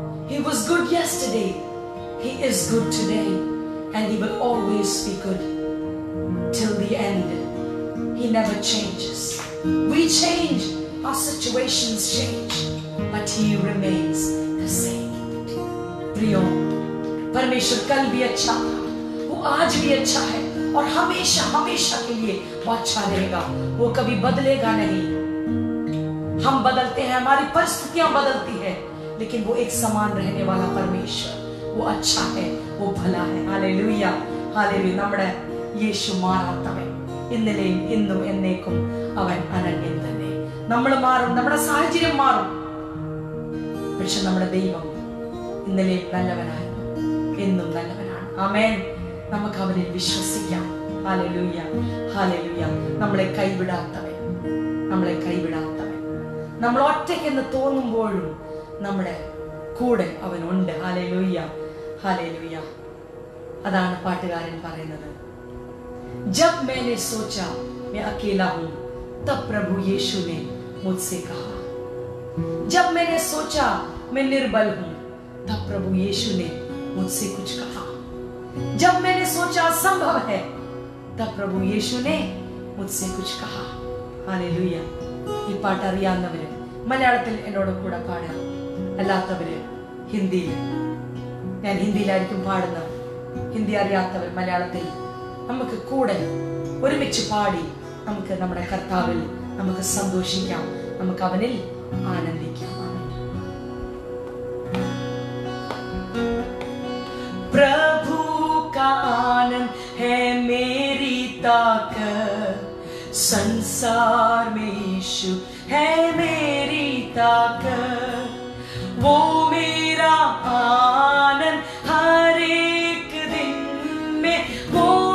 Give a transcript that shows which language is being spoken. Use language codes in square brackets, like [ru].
[en] He was good yesterday, He is good today, and He will always be good till the end. He never changes. We change, our situations change, but He remains the same. [hi] प्रियो, परमेश्वर कल भी अच्छा था, वो आज भी अच्छा है और हमेशा हमेशा के लिए वो अच्छा रहेगा. वो कभी बदलेगा नहीं. हम बदलते हैं, हमारी परिस्थितियां बदलती है, लेकिन वो एक समान रहने वाला परमेश्वर, वो अच्छा है, वो भला है. हालेलुया. हालेलुया. [ml] നമ്മുടെ യേശു മാറാത്തവൻ, ഇന്നലെയും ഇന്നും എന്നേക്കും അവൻ അനന്യൻ തന്നെ. നമ്മൾ മാറും, നമ്മുടെ സാഹചര്യം മാറും, പക്ഷെ നമ്മുടെ ദൈവം ഇന്നലെയും നല്ലവനായിരുന്നു, എന്നും നല്ലവനാണ്. ആമേൻ. നമുക്ക് അവനിൽ വിശ്വസിക്കാം. ഹല്ലേലൂയ. ഹല്ലേലൂയ. നമ്മളെ കൈവിടാത്തവൻ, നമ്മളെ കൈവിടാത്തവൻ, നമ്മൾ ഒറ്റയ്ക്കെന്ന് തോന്നുമ്പോഴും നമ്മുടെ കൂടെ അവനുണ്ട്. ഹല്ലേലൂയ. ഹല്ലേലൂയ. അതാണ് പാട്ടുകാരൻ പറയുന്നത്. [hi] जब मैंने सोचा मैं अकेला हूं, तब प्रभु यीशु ने मुझसे कहा. जब मैंने सोचा मैं निर्बल हूं, तब प्रभु यीशु ने मुझसे कुछ कहा. जब मैंने सोचा असंभव है, तब प्रभु यीशु ने मुझसे कुछ कहा. हालेलुയ. [ml] ഈ പാട്ട് അറിയാവുന്നവര് മലയാളത്തിൽ എന്നോട് കൂടെ പാടാം, അല്ലാത്തവര് ഹിന്ദിയിൽ. ഞാൻ ഹിന്ദിയിലായിരിക്കും പാടുന്നത്. ഹിന്ദി അറിയാത്തവർ മലയാളത്തിൽ നമുക്ക് കൂടെ ഒരുമിച്ച് പാടി നമുക്ക് നമ്മുടെ കർത്താവിൽ നമുക്ക് സന്തോഷിക്കാം, നമുക്ക് അവനിൽ ആനന്ദിക്കാം. [hi] प्रभु का आनंद है मेरी ताकत, संसार में यीशु है मेरी ताकत. वो मेरा आनंद हर एक दिन में, वो